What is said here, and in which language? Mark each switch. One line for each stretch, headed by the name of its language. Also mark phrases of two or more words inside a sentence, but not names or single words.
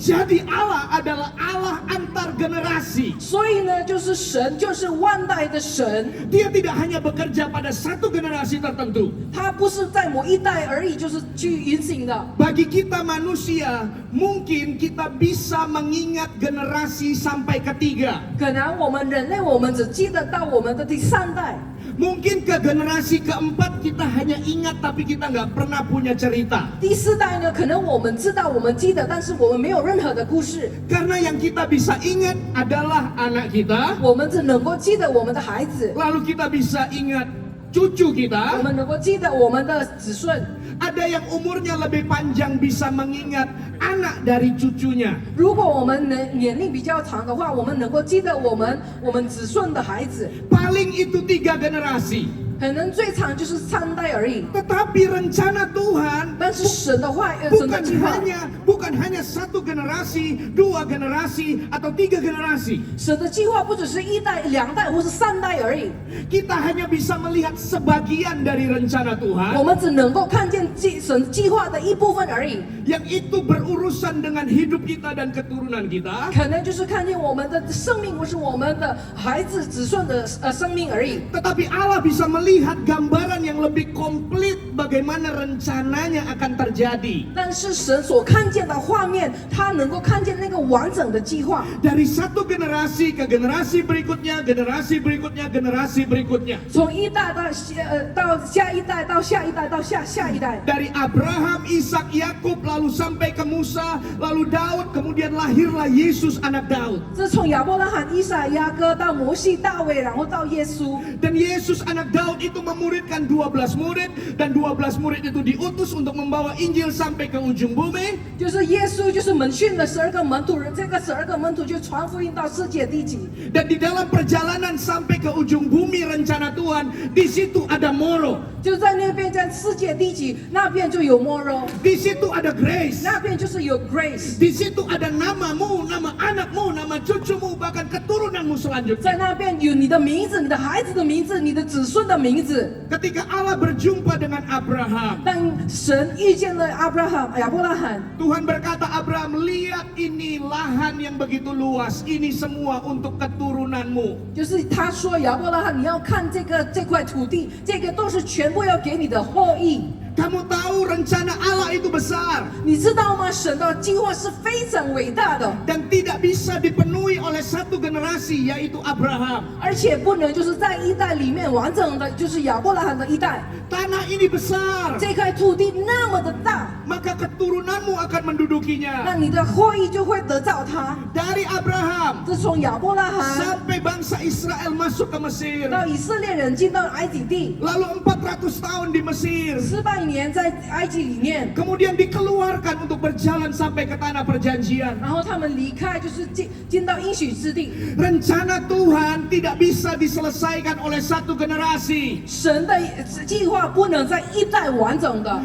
Indonesian: Jadi Allah adalah Allah antar generasi.
Chinese: 所以呢，就是神，就是万代的神，
Indonesian: Dia tidak hanya bekerja pada satu generasi tertentu.
Chinese: 他不是在某一代而已，就是去运行的。
Indonesian: Bagi kita manusia, mungkin kita bisa mengingat generasi sampai ketiga.
Chinese: 可能我们人类，我们只记得到我们的第三代。
Indonesian: Mungkin ke generasi keempat kita hanya ingat tapi kita nggak pernah punya cerita.
Chinese: 第四代呢，可能我们知道，我们记得，但是我们没有任何的故事。
Indonesian: Karena yang kita bisa ingat adalah anak kita,
Chinese: 我们只能够记得我们的孩子，
Indonesian: lalu kita bisa ingat cucu
Chinese: 我
Indonesian: kita.
Chinese: 们能够记得我们的子孙。
Indonesian: Ada yang umurnya lebih panjang bisa mengingat anak dari cucunya.
Chinese: 如果我们年龄比较长的话，我们能够记得我们子孙的孩子，
Indonesian: Paling itu 3 generasi.
Chinese: 可能最长就是3代而已。
Indonesian: Tetapi rencana Tuhan
Chinese: 但是神的话，神的计划，
Indonesian: bukan hanya 1 generasi, 2 generasi atau 3 generasi.
Chinese: 神的计划不只是1代、2代或是3代而已。
Indonesian: Kita hanya bisa melihat sebagian dari rencana
Chinese: 我
Indonesian: Tuhan
Chinese: 们只能够看见神计划的一部分而已，
Indonesian: yang itu berurusan dengan hidup kita dan keturunan kita.
Chinese: 可能就是看见我们的生命或是我们的孩子、子孙的生命而已。
Indonesian: Tetapi Allah bisa melihat gambaran yang lebih komplit bagaimana rencananya akan terjadi.
Chinese: 但是神所看见的画面，他能够看见那个完整的计划。
Indonesian: Dari 1 generasi ke generasi berikutnya, generasi berikutnya, generasi berikutnya.
Chinese: 从1代到下一代，到下一代，到下一代。
Indonesian: Dari Abraham, Ishak, Yakub, lalu sampai ke Musa, lalu Daud, kemudian lahirlah Yesus anak Daud.
Chinese: 这从亚伯拉罕、以撒、雅各到摩西、大卫，然后到耶稣。
Indonesian: Dan Yesus anak Daud itu memuridkan 12 murid, dan 12 murid itu diutus untuk membawa Injil sampai ke ujung bumi.
Chinese: 就是耶稣，就是门训了12个门徒，这个12个门徒就传福音到世界地极。
Indonesian: Dan di dalam perjalanan sampai ke ujung bumi rencana Tuhan, di situ ada Moro,
Chinese: 就在那边，在世界地极那边就有 moral，
Indonesian: di situ ada Grace,
Chinese: 那边就是有 grace，
Indonesian: di situ ada namamu, nama anakmu, nama cucumu, bahkan keturunanmu
Chinese: 在
Indonesian: selanjutnya.
Chinese: 那边有你的名字、你的孩子的名字、你的子孙的名字。
Indonesian: Ketika Allah berjumpa dengan Abraham,
Chinese: 当神遇见了亚伯拉罕，
Indonesian: Tuhan berkata, Abraham, lihat ini lahan yang begitu luas, ini semua untuk keturunanmu.
Chinese: 就是他说亚伯拉罕，你要看这块土地，这个都是全部要给你的后裔。
Indonesian: Kamu tahu rencana Allah itu besar
Chinese: 你知道吗？神的计划是非常伟大的，
Indonesian: dan tidak bisa dipenuhi oleh 1 generasi, yaitu Abraham.
Chinese: 而且不能就是在1代里面完整的，就是亚伯拉罕的1代。
Indonesian: Tanah ini besar,
Chinese: 这块土地那么的大，
Indonesian: maka keturunanmu akan mendudukinya.
Chinese: 那你的后裔就会得到它。
Indonesian: Dari Abraham
Chinese: 这从亚伯拉罕
Indonesian: sampai bangsa Israel masuk ke Mesir,
Chinese: 到以色列人进到埃及地，
Indonesian: lalu 400 tahun di Mesir,
Chinese: 400 年在埃及里面，
Indonesian: kemudian dikeluarkan untuk berjalan sampai ke tanah perjanjian.
Chinese: 然后他们离开，就是进到应许之地。
Indonesian: Rencana Tuhan tidak bisa diselesaikan oleh 1 generasi.
Chinese: 神的计划不能在1代完整的，